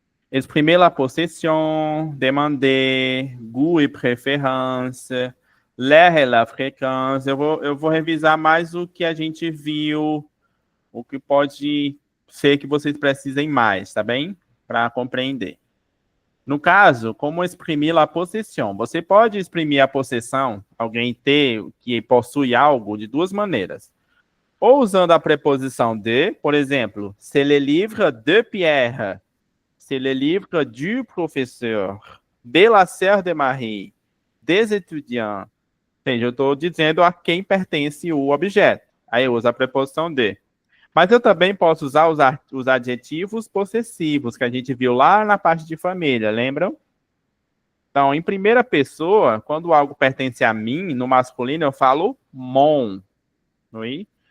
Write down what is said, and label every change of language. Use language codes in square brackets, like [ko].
[fr] Exprimer la possession, demander, goût e préférence, l'air et la fréquence. [pt] Eu vou revisar mais o que a gente viu, o que pode ser que vocês precisem mais, tá bem? Para compreender. No caso, como exprimir a possession? Você pode exprimir a possessão, alguém ter, que possui algo, de duas maneiras. Ou usando a preposição de, por exemplo, [fr] c'est le livre de Pierre, c'est le livre du professeur, de la sœur de Marie, des étudiants. [pt] Entende? Eu estou dizendo a quem pertence o objeto. Aí eu uso a preposição de. Mas eu também posso usar os adjetivos possessivos, que a gente viu lá na parte de família, lembram? Então, em primeira pessoa, quando algo pertence a mim, no masculino, eu falo mon. Oui?